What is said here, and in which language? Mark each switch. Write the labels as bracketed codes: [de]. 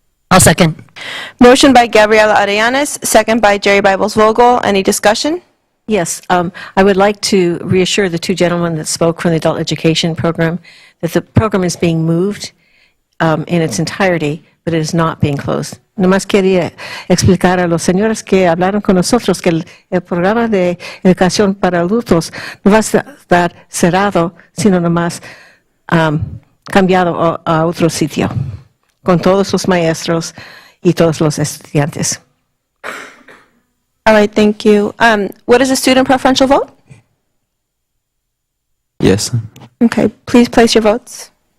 [en] I'll second. Motion by Gabriela Arellanes, second by Jerry Bibles Vogel. Any discussion? Yes, I would like to reassure the two gentlemen that spoke from the Adult Education Program that the program is being moved in its entirety, but it is not being closed. [es] Nomás quería explicar a los señores que hablaron con nosotros que el programa de educación para adultos no va a estar cerrado, sino nomás cambiado a otro sitio, con todos los maestros y todos los estudiantes. [en] All right, thank you. What is a student preferential vote? Yes. Okay, please place your votes.